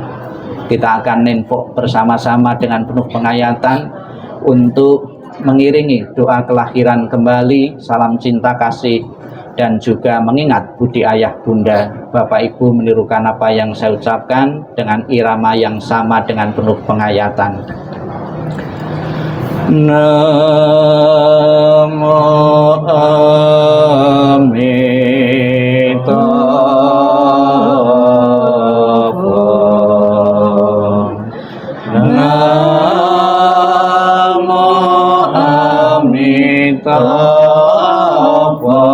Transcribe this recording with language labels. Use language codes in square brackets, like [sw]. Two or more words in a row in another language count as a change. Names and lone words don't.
[id] Kita akan nenpok bersama-sama dengan penuh penghayatan untuk mengiringi doa kelahiran kembali, salam cinta kasih, dan juga mengingat budi ayah bunda. Bapak Ibu menirukan apa yang saya ucapkan dengan irama yang sama dengan penuh penghayatan. [sa] Namo Amitabha. Namo Amitabha.